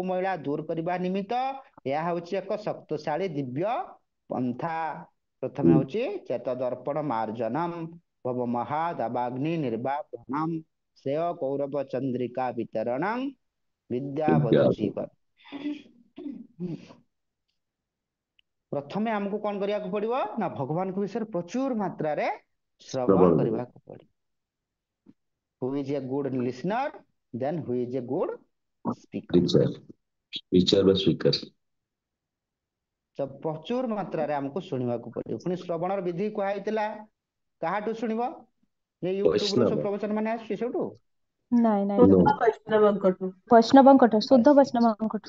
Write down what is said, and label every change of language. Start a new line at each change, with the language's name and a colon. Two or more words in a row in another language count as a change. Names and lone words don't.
Odia: ମଇଳା ଦୂର କରିବା ନିମିତ୍ତ ଏହା ହଉଛି ଏକ ଶକ୍ତିଶାଳୀ ଦିବ୍ୟ ପନ୍ଥା ପ୍ରଥମେ ହଉଛି
Sanskrit: ଚେତ ଦର୍ପଣ ମାର୍ଜନମ୍ ଭବ ମହାଦାବାଗ୍ନି ନିର୍ବାପନମ୍ ଶ୍ରେୟ କୌରବ ଚନ୍ଦ୍ରିକା ବିତରଣଂ ବିଦ୍ୟା ବଧୂଚି
Odia: ପ୍ରଥମେ ଆମକୁ କଣ କରିବାକୁ ପଡିବ ନା ଭଗବାନଙ୍କ ବିଷୟରେ ପ୍ରଚୁର ମାତ୍ରାରେ ଶ୍ରବଣ ଶ୍ରବଣ କରିବାକୁ ପଡିବ
English: who is a good listener then who is a good speaker
Odia: ବିଚାର ବିଚାର ବା ସ୍ୱୀକାର ତ ପ୍ରଚୁର ମାତ୍ରାରେ ଆମକୁ ଶୁଣିବାକୁ ପଡିବ ପୁଣି ଶ୍ରବଣର ବିଧି କୁହାଯାଇଥିଲା କାହାଠୁ ଶୁଣିବ ଯେ ୟୁଟ୍ୟୁବରୁ ସବୁ ବୈଷ୍ଣବ ପ୍ରବଚନ ମାନେ ଆସୁଛି ସେଠୁ ନାଇଁ ନାଇଁ
English: No.
Odia: ଶୁଦ୍ଧ ବୈଷ୍ଣବଙ୍କଠୁ ବୈଷ୍ଣବଙ୍କଠୁ ଶୁଦ୍ଧ ବୈଷ୍ଣବଙ୍କଠୁ